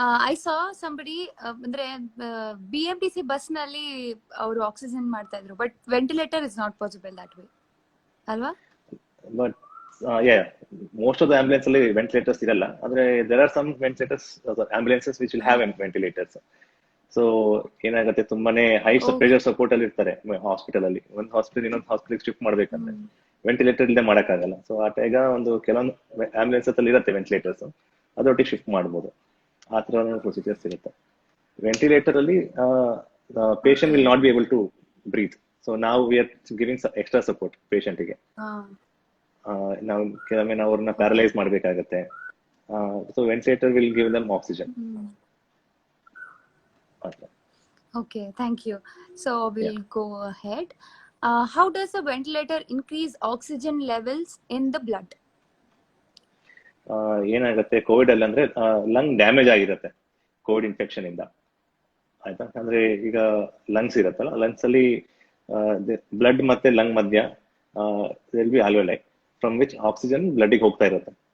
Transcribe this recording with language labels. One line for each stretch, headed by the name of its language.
English: I saw somebody ಅಂದ್ರೆ BMTC
Kannada: bus ನಲ್ಲಿ ಅವರು ಆಕ್ಸಿಜನ್ ಮಾಡ್ತಾ ಇದ್ರು,
English: But ventilator is not possible that way ಅಲ್ವಾ? But most of the ambulance ಅಲ್ಲಿ ventilators ಇರಲ್ಲ. ಆದ್ರೆ there are some ventilators, ambulances which will have ventilators.
Kannada: So ಏನಾಗುತ್ತೆ, ತುಂಬಾನೇ ಹೈ ಪ್ರೆಷರ್ ಸಪೋರ್ಟ್ ಅಲ್ಲಿ ಇರ್ತಾರೆ ಹಾಸ್ಪಿಟಲ್ ಅಲ್ಲಿ. ಒಂದು ಹಾಸ್ಪಿಟಲ್ ಇನ್ನೊಂದು ಹಾಸ್ಪಿಟಲ್ ಶಿಫ್ಟ್ ಮಾಡ್ಬೇಕಂದ್ರೆ ವೆಂಟಿಲೇಟರ್ ಇಲ್ಲದೆ ಮಾಡಕ್ಕಾಗಲ್ಲ. ಸೊ ಆ ಟೈಗ ಒಂದು ಕೆಲವೊಂದು ಆಂಬುಲೆನ್ಸ್ ಅಲ್ಲಿ ಇರುತ್ತೆ ವೆಂಟಿಲೇಟರ್ಸ್, ಅದರೊಟ್ಟಿಗೆ ಶಿಫ್ಟ್ ಮಾಡ್ಬೋದು. ಆ ತರ ಪ್ರೊಸೀಜರ್ಸ್ ಇರುತ್ತೆ. ವೆಂಟಿಲೇಟರ್ ಅಲ್ಲಿ
English: Patient will not be able to breathe.
Kannada: So ನಾವು
English: we are giving extra support
Kannada: ಪೇಷಂಟ್ಗೆ. ನಾವು ಕೆಲವೊಮ್ಮೆ ನಾವು ಅವ್ರನ್ನ ಪ್ಯಾರಲೈಸ್ ಮಾಡ್ಬೇಕಾಗತ್ತೆ,
English: So ventilator will give them oxygen. Okay. Okay, thank you. So we'll Yeah. go ahead. How does a ventilator increase oxygen levels in the blood?
Kannada: ಏನಾಗುತ್ತೆ Covid ಅಲ್ಲಿ ಅಂದ್ರೆ lung damage ಆಗಿರುತ್ತೆ ಕೋವಿಡ್ ಇನ್ಫೆಕ್ಷನ್ ಇಂದ, ಆಯ್ತಾ. ಅಂದ್ರೆ ಈಗ lungs ಇರತ್ತಲ್ಲ, lungs ಅಲ್ಲಿ ಬ್ಲಡ್ ಮತ್ತೆ ಲಂಗ್ ಮಧ್ಯ
English: will be alveoli from which
Kannada: oxygen ಬ್ಲಡ್ಗೆ ಹೋಗ್ತಾ ಇರುತ್ತೆ.